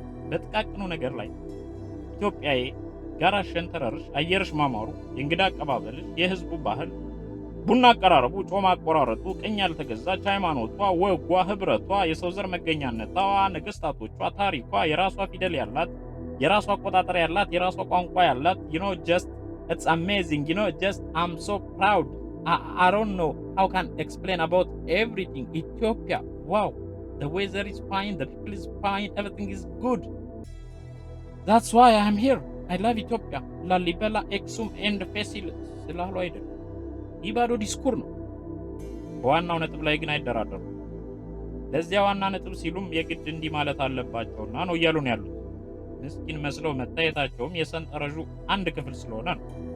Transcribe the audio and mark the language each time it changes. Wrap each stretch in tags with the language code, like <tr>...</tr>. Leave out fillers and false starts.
<am>በጥቃቅኑ ነገር ላይ ኢትዮጵያዬ ጋራ ሸንተረርሽ፣ አየርሽ ማማሩ፣ የእንግዳ አቀባበልሽ፣ የህዝቡ ባህል፣ ቡና አቀራረቡ፣ ጮማ አቆራረጡ፣ ቅኝ ያልተገዛች ሃይማኖቷ፣ ወጓ፣ ህብረቷ፣ የሰው ዘር መገኛነቷ፣ ነገስታቶቿ፣ ታሪኳ፣ የራሷ ፊደል ያላት፣ የራሷ አቆጣጠር ያላት፣ የራሷ ቋንቋ ያላት</am> <en>just it's amazing, just I'm so proud. I don't know how can explain about everything. Ethiopia, wow, the weather is fine, the people is fine, everything is good. That's why I'm here. I love Ethiopia.</en> <am>ላሊበላ ኤክሱም ኤንድ ፌሲል ስላሉ አይደለም። ይህ ባዶ ዲስኩር ነው። በዋናው ነጥብ ላይ ግን አይደራደሩ። ለዚያ ዋና ነጥብ ሲሉም የግድ እንዲህ ማለት አለባቸውና ነው እያሉ ነው ያሉት። ምስኪን መስለው መታየታቸውም የሰንጠረዡ አንድ ክፍል ስለሆነ ነው።</am>